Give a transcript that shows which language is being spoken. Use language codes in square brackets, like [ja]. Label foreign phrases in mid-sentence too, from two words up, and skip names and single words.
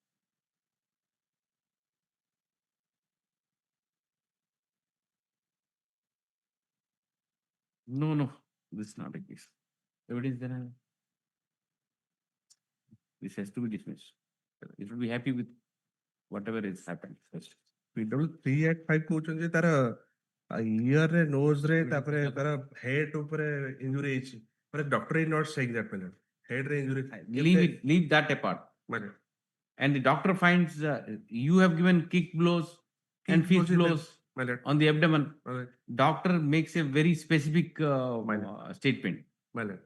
[en] No, this is not a case. Evidence there. This has to be dismissed. You should be happy with whatever is happened first. PW3 and 5 [or] କହୁଛନ୍ତି ତାର ear ରେ nose ରେ ତାପରେ ତାର head ଉପରେ injury ହେଇଛି. [en] But doctor is not saying that, ballot. Head ରେ injury. Leave that apart. Ballot. And the doctor finds you have given kick blows and fist blows. My lord. on the abdomen. My lord. Doctor makes a very specific Minor. statement My lord.